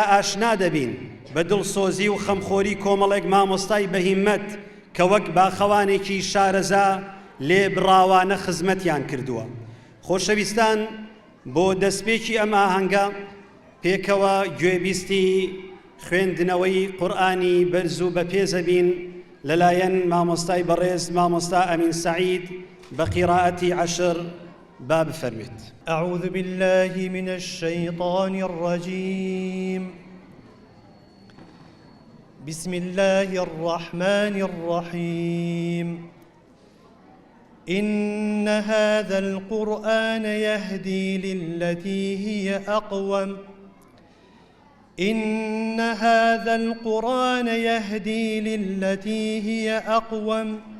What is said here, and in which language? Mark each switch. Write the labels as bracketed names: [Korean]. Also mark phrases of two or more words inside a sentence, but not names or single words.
[Central Kurdish] ئاشنا دەبین بە دڵسۆزی و خەمخۆری کۆمەڵێک مامۆستای بەهیممەت کە وەک باخەوانێکی شارەزا لێبڕاوانە خزمەتیان کردووە خۆشەویستان بۆ دەستپێکی ئەم ئاهەنگە پێکەوە گوێبیستی خوێندنەوەی قورئانی بەرز و بەپێزەبین لەلایەن مامۆستای بەڕێز مامۆستا ئەمین سەعید بە قیراءەتی عەشر با بفەرمێت [Arabic] أعوذ بالله من الشيطان الرجيم بسم الله الرحمن الرحيم إن هذا القرآن يهدي للتي هي أقوم إن هذا القرآن يهدي للتي هي أقوم